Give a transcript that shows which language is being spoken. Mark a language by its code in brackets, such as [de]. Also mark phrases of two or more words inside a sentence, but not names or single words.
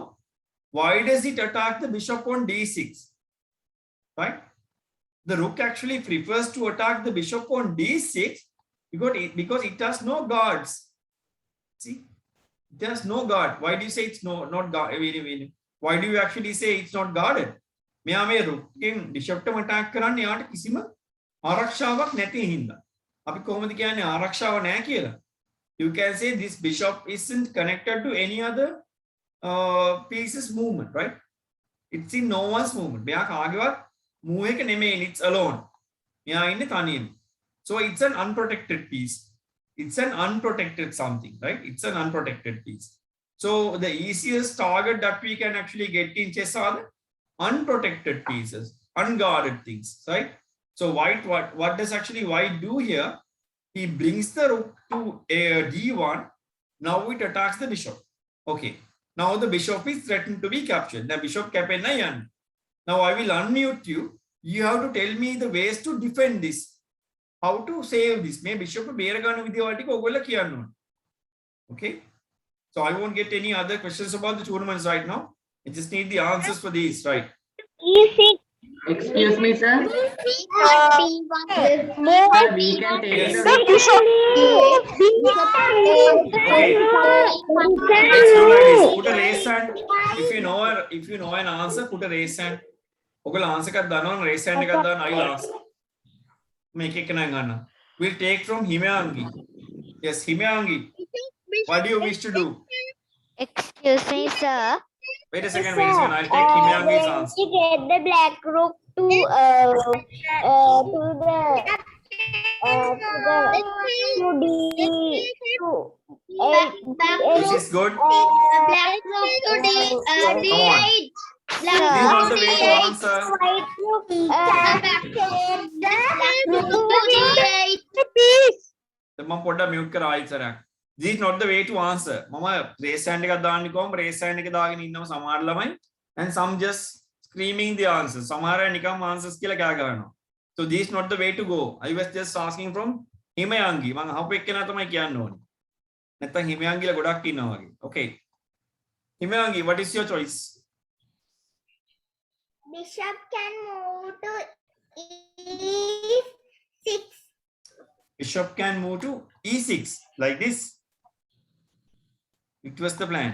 [en] Why does it attack the bishop on D6? Right? The rook actually prefers to attack the bishop on D6 because it has no guards. See, it has no guard. Why do you say it's not guard? Why do you actually say it's not guarded? [si] මෙයා මේ රුක්ගෙන් බිෂප්ටම අටැක් කරන්නේ යාට කිසිම ආරක්ෂාවක් නැති හින්දා. අපි කොහොමද කියන්නේ ආරක්ෂාව නැහැ කියලා? [en] You can say this bishop isn't connected to any other pieces movement, right? It's in no one's movement. [si] මෙයා කාගේවත් move එක නෙමෙයි, [en] it's alone. [si] මෙයා ඉන්නේ තනියම. [en] So it's an unprotected piece. It's an unprotected something, right? It's an unprotected piece. So the easiest target that we can actually get in chess are the unprotected pieces, unguarded things, right? So white, what does actually white do here? He brings the rook to D1. Now it attacks the bishop. Okay. Now the bishop is threatened to be captured. The bishop [si] කපන්න යන්. [en] Now I will unmute you. You have to tell me the ways to defend this. How to save this? [si] May bishop බේර ගන්න විදිය වලට ඔයගොල්ලෝ කියන්න ඕනේ. [en] Okay? So I won't get any other questions about the tournaments right now. I just need the answers for these, right? Excuse me, sir. Sir, we can take Yes. the Okay. Let's do like this. Put a raise hand. If you know an answer, put a raise hand. [si] ඔයගොල්ලෝ answer එකක් දන්නවනම් [en] raise hand [si] එකක් දාන්න [en] I will answer. [si] මේක එක නම් ගන්න. [en] We'll take from Himayangi. Yes, Himayangi. What do you wish to do? Excuse me, sir. Wait a second. I'll take Himayangi's answer. We get the black rook to the This is good. Black rook to Come on. D8. This is not the way to answer. white rook Black rook to D8. [si] මම පොඩ්ඩක් mute කරා ඉස්සරහ. [en] This is not the way to answer. [si] මම [en] raise hand [si] එකක් දාන්න කිව්වම [en] raise hand [si] එක දාගෙන ඉන්නව සමහර ළමයි [en] and some just screaming the answers. [si] සමහර අය නිකම් answers කියලා කෑ ගන්නවා. [en] So this is not the way to go. I was just asking from Himayangi. [si] මම අහපු එක්කෙනා තමයි කියන්න ඕනේ. නැත්තම් Himayangiලා ගොඩක් ඉන්නවා වගේ. [en] Okay. Himayangi, what is your choice? bishop can move to e6. Bishop can move to e6 like this. It was the plan.